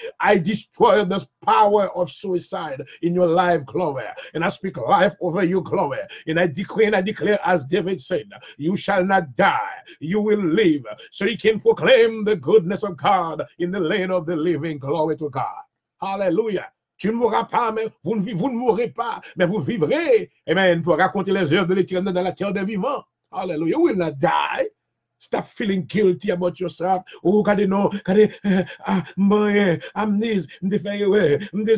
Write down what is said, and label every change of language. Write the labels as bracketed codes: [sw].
[en] I destroy this power of suicide in your life, glory. And I speak life over you, glory. And I decree and I declare, as David said, you shall not die, you will live. So you can proclaim the goodness of God in the land of the living. Glory to God. Hallelujah. [fr] Tu ne mourras pas, mais vous ne mourrez pas, mais vous vivrez. Amen. Pour raconter les œuvres de l'Éternel dans la terre des vivants. [en] Hallelujah. You will not die. Stop feeling guilty about yourself. Oh, God, you know, I'm this, this is that.